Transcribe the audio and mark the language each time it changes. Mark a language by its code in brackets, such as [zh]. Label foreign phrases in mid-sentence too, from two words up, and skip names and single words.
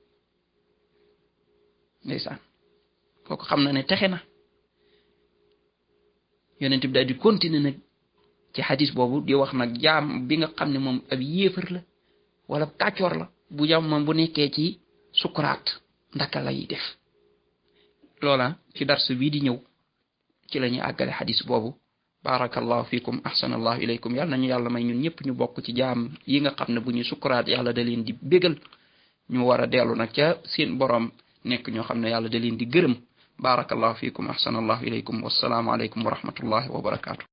[wo] ndeysaan kooku xam na ne texe na yonent bi daal di continuer nag ci xadis boobu di wax nag jaam bi nga xam ne moom ab yéefar la wala kàccoor la bu jam moom bu nekkee ci sukuraat ndaka lay def loola ci darsu bii di ñëw ci la ñuy àggale xadis boobu [ar] بارك الله فيكم أحسن الله إليكم [wo] yàlla nañu yàlla may ñun ñëpp ñu bokk ci jaam yi nga xam ne bu ñu sukuraat yàlla da leen di bégal ñu war a dellu nag ca seen borom nekk ñoo xam ne yàlla da leen di gërëm [ar] بارك الله فيكم أحسن الله إليكم والسلام عليكم ورحمة الله وبركاته